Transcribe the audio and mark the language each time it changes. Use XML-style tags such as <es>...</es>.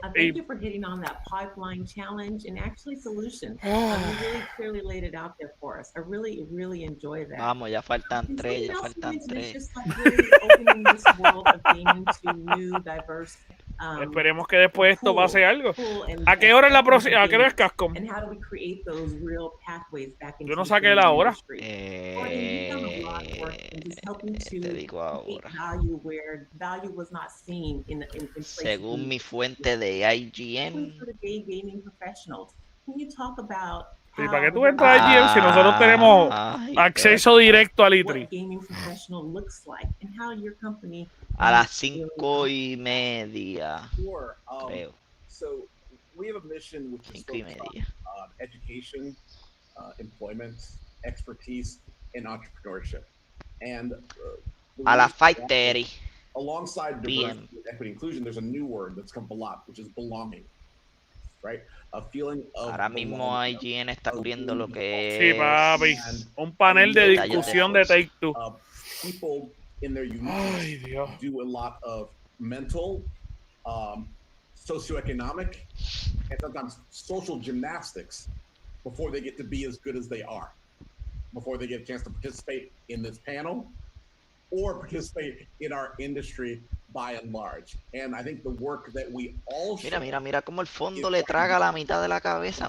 <en>Thank you for hitting on that pipeline challenge and actually solution. You really clearly laid it out there for us. I really, really enjoy that.</en> <es>Vamos, ya faltan tres, ya faltan tres.</es> <en>This world of gaming to new, diverse,</en> <es>esperemos que después de esto pase algo. ¿A qué hora es la próxima? ¿A qué hora es Capcom? Yo no saqué la hora. Te digo ahora. Según mi fuente de IGN. ¿Y para qué tú entras a IGN si nosotros tenemos acceso directo al E3? A las 5:30, creo. 5:30.</es> <en>Education, employment, expertise, and entrepreneurship. And</en> <es>a las 5:30.</es> <en>Alongside diversity, equity, inclusion, there's a new word that's come up a lot, which is belonging. Right? A feeling of</en> <es>ahora mismo IGN está cubriendo lo que sí, papi. Un panel de discusión de Take-Two.</es> <en>People in their uniqueness do a lot of mental, socioeconomic, and sometimes social gymnastics before they get to be as good as they are, before they get a chance to participate in this panel or participate in our industry by and large. And I think the work that we all</en> <es>mira cómo el fondo le traga la mitad de la cabeza.</es>